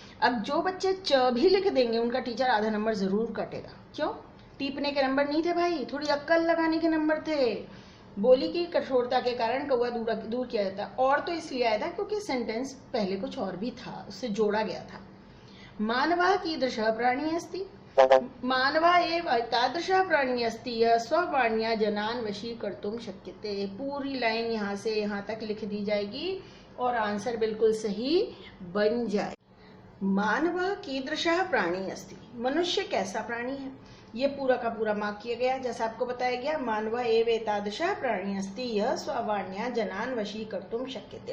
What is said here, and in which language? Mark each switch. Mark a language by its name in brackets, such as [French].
[Hindi] अब जो बच्चे च भी लिख देंगे उनका टीचर आधा नंबर जरूर कटेगा। क्यों? टीपने के नंबर नहीं थे भाई, थोड़ी अक्कल लगाने के नंबर थे। बोली की कठोरता के कारण कौवा दूर किया जाता, और तो इसलिए आया था क्योंकि सेंटेंस पहले कुछ और भी था, उससे जोड़ा गया था। [Sanskrit] मानवा कीदृशः प्राणी अस्ति, मानवा एव तादृशः प्राणी अस्ति यः स्ववाण्या जनान वशीकर्तुं शक्यते। [Hindi] पूरी लाइन यहाँ से यहाँ तक लिख दी जाएगी और आंसर बिल्कुल सही बन जाए। [Sanskrit] मानव कीदृशः प्राणी अस्ति, [Hindi] मनुष्य कैसा प्राणी है, ये पूरा का पूरा मार्क किया गया। जैसा आपको बताया गया, [Sanskrit] मानव एव एतादृशः प्राणी अस्ति यः स्ववाण्या जनान वशीकर्तुं शक्यते।